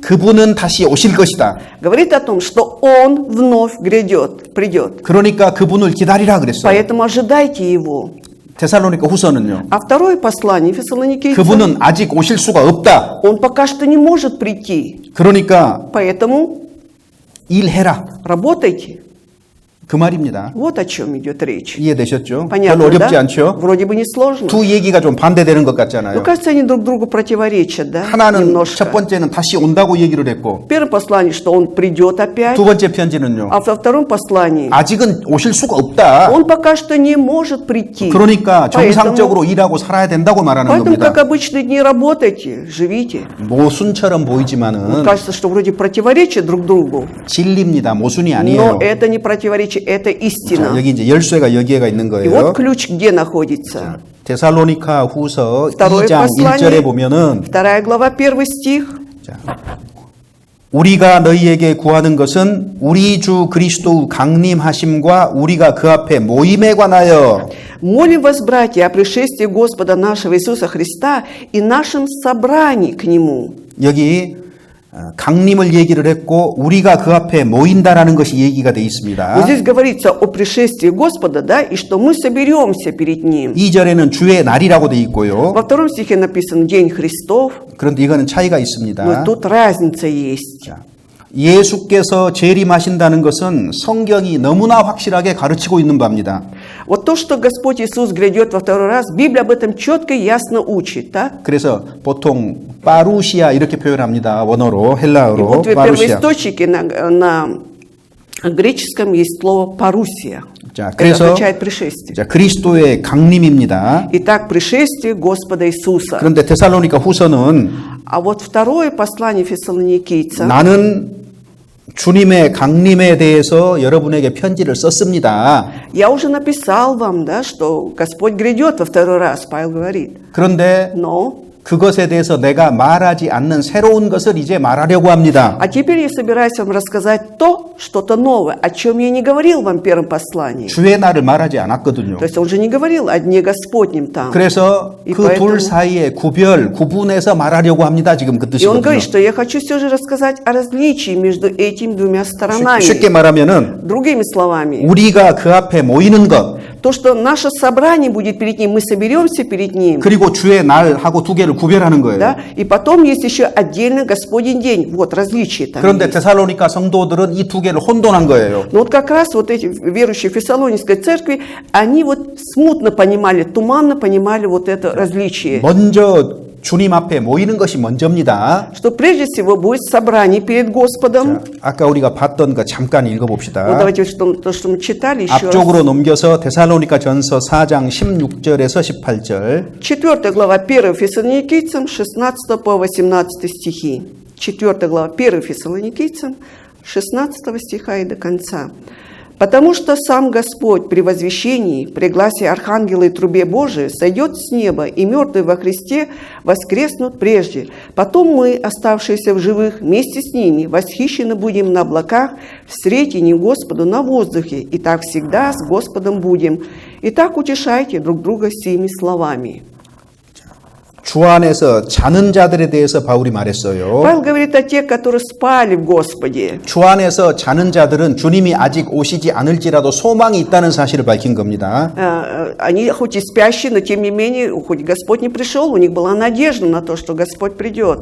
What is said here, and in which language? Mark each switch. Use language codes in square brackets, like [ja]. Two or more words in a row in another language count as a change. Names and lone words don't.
[ko] 그분은 다시 오실 것이다. [ru] говорит о том, что Он вновь придет. [ko] 그러니까 그분을 기다리라 그랬어요. [ru] Поэтому ожидайте Его. [ko] 데살로니가 후서는요. [ru] А второе послание фессалоникийцам, [ko] 그분은 아직 오실 수가 없다. [ru] Он пока что не может прийти. [ko] 그러니까 [ru] Поэтому [ko] 일해라. [ru] работайте. [ko] 그 말입니다. [ru] Вот о чем идет речь. [ko] 이해되셨죠? 별로 [ru] Понятно, [ko] 어렵지 [ru] да? [ko] 않죠? [ru] Вроде бы не сложно. [ko] 두 얘기가 좀 반대되는 것 [ru] Но [ko] 같잖아요. [ru] кажется, они друг другу противоречат, да? [ko] 하나는 [ru] Немножко. [ko] 첫 번째는 다시 온다고 얘기를 했고 [ru] Первое послание, что он придет опять, [ko] 두 번째 편지는요. [ru] а во втором послании [ko] 아직은 오실 수가 없다. [ru] он пока что не может прийти. [ko] 그러니까 정상적으로 일하고 살아야 된다고 말하는 [ru] Поэтому, как [ko] 겁니다. [ru] обычные дни, работайте, живите. [ko] 모순처럼 보이지만은 [ru] Кажется, что вроде противоречат друг другу, [ko] 진리입니다. 모순이 [ru] но [ko] 아니에요. [ru] это не противоречие, это истина. [ko] 자, 여기 이제 열쇠가 여기에가 있는 [ru] И [ko] 거예요. [ru] вот ключ где находится. [ko] 데살로니가 후서 [ru] Второе [ko] 2장 [ru] послание, [ko] 1절에 보면은 [ru] 2 глава, 1 стих. [ko] 자, 우리가 너희에게 구하는 것은 우리 주 그리스도 강림하심과 우리가 그 앞에 모임에 관하여 [ru] «Молим вас, братья, о пришествии Господа нашего Иисуса Христа и нашем собрании к Нему». [ko] 여기 강림을 얘기를 했고 우리가 그 앞에 모인다라는 것이 얘기가 돼 [ru] Вот [ko] 있습니다. [ru] здесь говорится о пришествии Господа, да, и что мы соберемся перед Ним. [ko] 2절에는 주의 날이라고 돼 있고요. [ru] Во втором стихе написано «День Христов», [ko] 그런데 이거는 차이가 [ru] но [ko] 있습니다. [ru] тут разница есть. [ko] 자, 예수께서 재림하신다는 것은 성경이 너무나 확실하게 가르치고 있는 바입니다. [ru] Вот то, что Господь Иисус грядет во второй раз, Библия об этом четко и ясно учит, да? [ko] 그래서 보통 파루시아 이렇게 표현합니다. 원어로 [ru] И [ko] 헬라어로 [ru] вот в [ko] 파루시아. [ru] первоисточнике на греческом есть слово «парусия». [ko] 자, [ru] Это [ko] 그래서 [ru] означает «пришествие». [ko] 자, 그리스도의 강림입니다. [ru] Итак, пришествие Господа Иисуса. [ko] 그런데 데살로니가 후서는 [ru] А вот второе послание фессалоникийцам, [ko] 나는 주님의 강림에 대해서 여러분에게 편지를 썼습니다. [ru] я уже написал вам, да, что Господь грядет во второй раз, Павел говорит. [ko] 그런데 [ru] Но, [ko] 그것에 대해서 내가 말하지 않는 새로운 것을 이제 말하려고 합니다. [ru] а теперь я собираюсь вам рассказать то, что-то новое, о чем я не говорил вам в первом послании. [ko] 주의 날을 말하지 않았거든요. [ru] То есть он же не говорил о Дне Господнем там. [ko] 그래서 이 그 둘 [ru] поэтому- [ko] 사이의 구분해서 말하려고 합니다. 지금 그 [ru] И он [ko] 뜻이거든요. [ru] говорит, что я хочу все же рассказать о различии между этими двумя сторонами. [ko] 쉽게 말하면은 [ru] Другими словами, [ko] 우리가 그 앞에 모이는 것 [ru] то, что наше собрание будет перед Ним, мы соберемся перед Ним, [ko] 그리고 주의 날하고 두 개를 구별하는 거예요. [ru] да? И потом есть еще отдельно Господень день. Вот различие там [ko] 그런데 [ru] есть. [ko] 데살로니가 성도들은 이 두 개를 혼돈한 거예요. [ru] Но вот как раз вот эти верующие в Фессалоникской церкви, они вот смутно понимали, туманно понимали вот это различие. [ko] 먼저 주님 앞에 모이는 것이 먼저입니다. [ru] Что прежде всего будет собрание перед Господом. [ko] 아까 우리가 봤던 거 잠깐 [ru] Вот [ko] 읽어봅시다. [ru] давайте то, что мы читали еще раз. [ko] 앞쪽으로 넘겨서 데살로니가 전서 4장 16절에서 18절. [ru] 4 глава 1 Фессалоникийцам, 16 по 18 стихи. 4 глава 1 Фессалоникийцам, 16 стиха и до конца. «Потому что сам Господь при возвещении, при гласе архангела и трубе Божией сойдет с неба, и мертвые во Христе воскреснут прежде. Потом мы, оставшиеся в живых, вместе с ними восхищены будем на облаках в сретении Господу на воздухе, и так всегда с Господом будем. Итак, утешайте друг друга сими словами». [ko] 주 안에서 자는 자들에 대해서 바울이 말했어요. [ru] Павел говорит о тех, которые спали в Господе. [ko] 주 안에서 자는 자들은 주님이 아직 오시지 않을지라도 소망이 있다는 사실을 밝힌 겁니다. [ru] Они хоть и спящие, но тем не менее, хоть Господь не пришел, у них была надежда на то, что Господь придет.